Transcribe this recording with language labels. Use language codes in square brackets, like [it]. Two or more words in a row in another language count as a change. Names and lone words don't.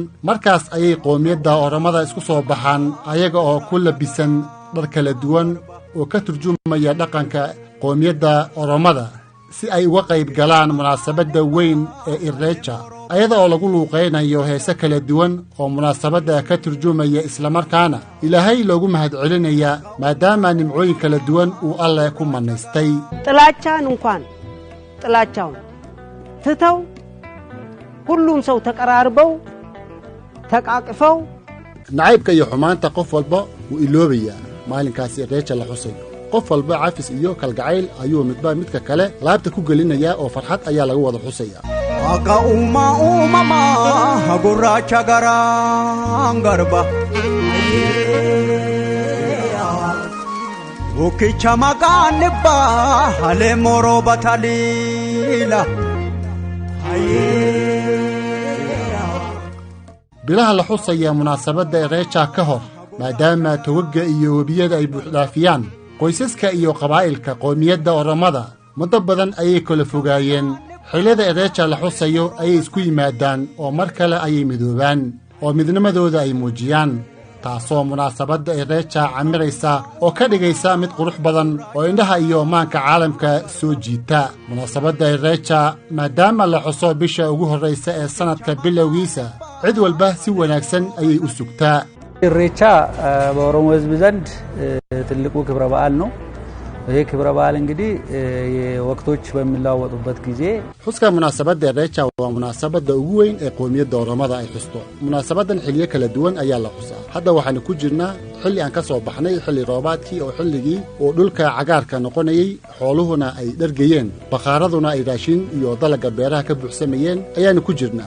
[so] markaas ayay qoomiyadda oromada isku soo baxaan ayaga oo ku labisan dhar kala duwan oo ka turjumaya dhaqanka qoomiyadda oromada si ay uga qayb galaan munaasabadda weyn ee Irrecha ayada oo lagu luuqaynayo heese kala duwan oo munaasabadda ka turjumaya islamarkaana ilaahay loogu mahadcelinaya maadaama nimcooyin kala duwan uu Alle ku manaystay. [am] ጥላቻን እንኳን ጥላቻውን ትተው ሁሉም ሰው ተቀራርበው ተቃቅፈው [so] nacaybka iyo xumaanta qof walba wuu iloobayaa maalinkaas Irrecha la xusayo. qof walba cafis iyo kalgacayl ayuu midba midka kale laabta ku gelinaya oo farxad ayaa lagu wada xusaya. [om] Waaqa uumama gurraacha garaan garba Bukicha maqaan nibbaa halee moroo bataliila [so] bilaha la xusaya munaasabadda Irrecha ka hor, maadaama tawagga iyo webiyada ay buuxdaafiyaan qoysaska iyo qabaa'ilka qoomiyadda oromada muddo badan ayay kala fogaayeen. xilliyada Irrecha la xusayo ayay isku yimaadaan oo mar kale ayay midoobaan oo midnimadooda ay muujiyaan, taasoo munaasabadda Irrecha camiraysa oo ka dhigaysa mid qurux badan oo indhaha iyo maanka caalamka soo jiita. munaasabadda Irrecha maadaama la xuso bisha ugu horreysa ee sanadka bilowgiisa, cid walba si wanaagsan ayay u sugtaa. [am] Irrecha በኦሮሞ ሕዝብ ዘንድ ትልቁ ክብረ በዓል ነው። ይሄ ክብረ በዓል እንግዲህ የወቅቶች በሚለዋወጡበት ጊዜ [so] xuska munaasabadda Irrecha waa munaasabadda ugu weyn ee qoomiyadda oromada ay xusto. munaasabadan xilliyo kala duwan ayaa la xusaa. hadda waxaan ku jirnaa xilli aan ka soo baxnay xilli roobaadkii oo xilligii oo dhulka cagaarka noqonayay, xooluhuna ay dhargayeen, bakaaraduna ay raashin iyo dalagga beeraha ka buuxsamayeen ayaan ku jirnaa.